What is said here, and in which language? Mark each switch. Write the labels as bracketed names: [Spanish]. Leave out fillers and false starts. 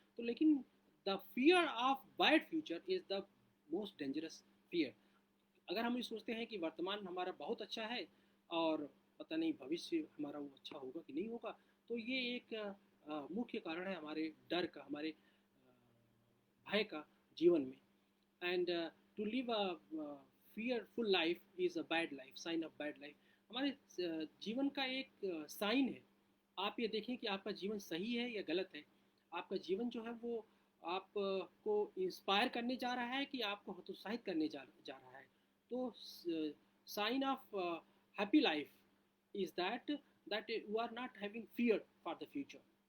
[Hindi] तो लेकिन [English] The fear of bad future is the most dangerous fear. [Hindi] अगर हम ये सोचते हैं कि वर्तमान हमारा बहुत अच्छा है और पता नहीं भविष्य हमारा वो अच्छा होगा कि नहीं होगा, तो ये एक मुख्य कारण है हमारे डर का, हमारे भय का जीवन में। [English] And to live a fearful life is a bad life, sign of bad life। [Hindi] हमारे जीवन का एक साइन है। आप ये देखें कि आपका जीवन सही है या गलत है। आपका जीवन जो है वो आपको इंस्पायर करने जा रहा है कि आपको हतोत्साहित करने जा रहा है। [English] तो sign of happy life is that you are not having fear for the future.